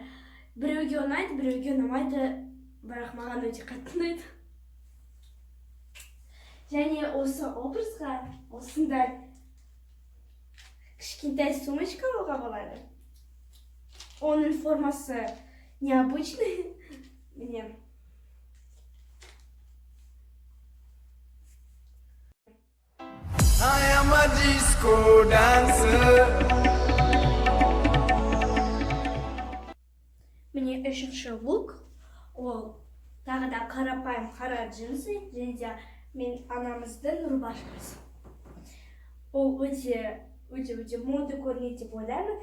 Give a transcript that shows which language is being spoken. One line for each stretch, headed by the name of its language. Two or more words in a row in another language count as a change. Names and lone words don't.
Kazakh: Біреуге ұнайды, біреуге ұнамайды. Бірақ маған өте қатты ұнайды. Және осы образға осындай кішкентай сумочка алуға болады. Оның формасы необычный. Міне.
English: I am a disco dancer.
Kazakh: Міне үшінші лук. Ол тағы да қарапайым қара джинсы, және де мен анамыздың рубашкасы. Ол өте моды көрінеді деп ойлаймын.